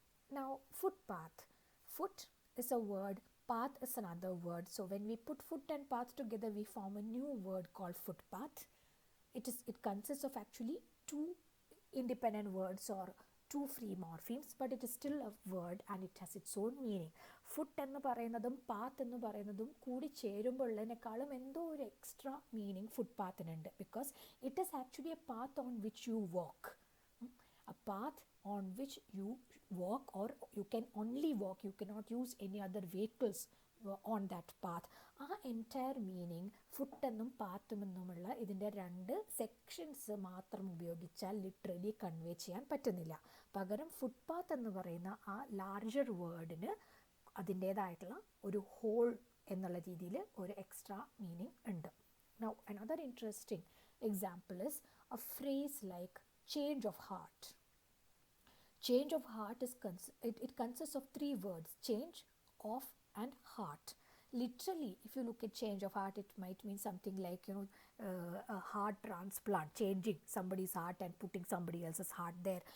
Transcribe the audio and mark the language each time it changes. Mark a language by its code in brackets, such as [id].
[en] Now footpath. Foot is a word, path is another word. So when we put foot and path together, we form a new word called footpath. It consists of actually two independent words or two free morphemes, but it is still a word and it has its own meaning. [ml] Foot എന്ന് പറയുന്നതും path എന്ന് പറയുന്നതും കൂടി ചേരുമ്പോഴുള്ളതിനേക്കാളും എന്തോ ഒരു extra meaning ഫുട്പാത്തിനുണ്ട്, [en] Because it is actually a path on which you walk. A path on which you walk, or you can only walk, you cannot use any other vehicles on that path. [ml] ആ entire meaning ഫുട്ടെന്നും പാത്തുമെന്നുമുള്ള ഇതിൻ്റെ രണ്ട് sections മാത്രം ഉപയോഗിച്ചാൽ literally convey ചെയ്യാൻ പറ്റുന്നില്ല. പകരം footpath എന്ന് പറയുന്ന ആ ലാർജർ വേർഡിന് അതിൻ്റേതായിട്ടുള്ള ഒരു ഹോൾ എന്നുള്ള രീതിയിൽ ഒരു എക്സ്ട്രാ മീനിങ് ഉണ്ട്. [en] Now another interesting example is a phrase like change of heart. Change of heart is it consists of three words: change, of and heart. Literally, if you look at change of heart, it might mean something like, a heart transplant, changing somebody's heart and putting somebody else's heart there.